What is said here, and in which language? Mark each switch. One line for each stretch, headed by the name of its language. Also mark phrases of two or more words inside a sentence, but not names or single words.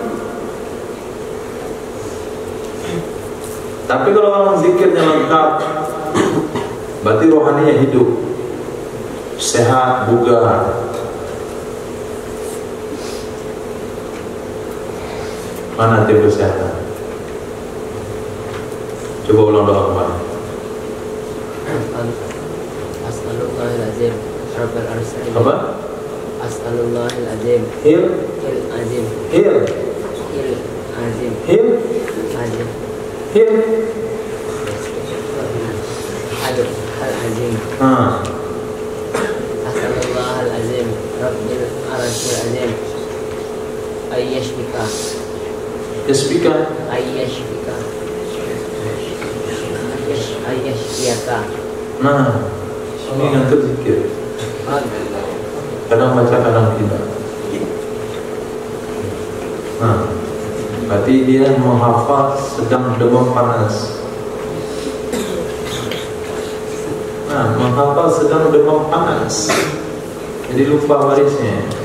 Indonesian: Tapi kalau orang zikirnya lengkap, berarti rohaninya hidup, sehat, bugar. Mana tim kesehatan? Coba ulang doa kembali.
Arabic: أسأل الله العظيم رب العرش العظيم.
Indonesian: Apa?
Arabic: أسأل الله العظيم Hil azim Hil azim Hil azim Hil al-azim. أسأل الله العظيم رب العرش العظيم أن يشفيك Yasbika أن يشفيك أن يشفيك.
Indonesian: Nah, ini ngantuk zikir. Kadang baca, kadang tidak. Nah, berarti dia menghafal sedang demam panas. Nah, menghafal sedang demam panas, jadi lupa barisnya.